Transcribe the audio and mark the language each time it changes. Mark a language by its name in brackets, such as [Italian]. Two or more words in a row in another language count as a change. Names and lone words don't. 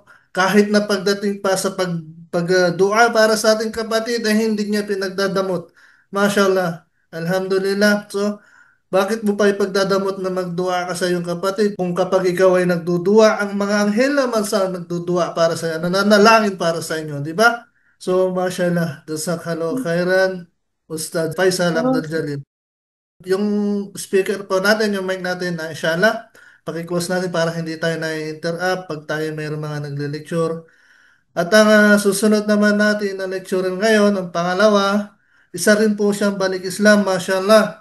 [Filipino] Kahit na pagdating pa sa pagdua para sa ating kapatid ay hindi niya pinagdadamot. [Arabic] ما شاء الله. الحمد لله. [Filipino] So, bakit mo pa ipagdadamot na magdua ka sa iyong kapatid? Kung kapag ikaw ay nagdudua, ang mga anghel naman sa nagdudua para sa iyo, nananalangin para sa inyo, di ba? So, [Arabic] ما شاء الله. جزاك الله خيرا, [Filipino] Ustad Faisal Abdul Jalil. Yung speaker po natin, yung mic natin, inshallah, paki-close natin para hindi tayo na-interrupt pag tayo mayroong mga nagle-lecture. At ang susunod naman natin na lecturer ngayon, ang pangalawa, isa rin po siyang balik Islam, mashallah.